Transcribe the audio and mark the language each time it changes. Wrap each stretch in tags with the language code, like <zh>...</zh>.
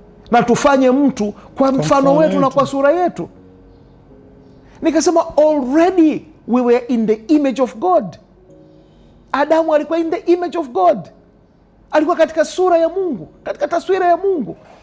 <sw>Na tufanye mtu kwa mfano wetu na kwa sura yetu. Nikasema</sw> <en>already we were in the image of God.</en> <sw>Adamu alikuwa</sw> <en>in the image of God.</en> <sw>Alikuwa katika sura ya Mungu, katika taswira ya Mungu.</sw>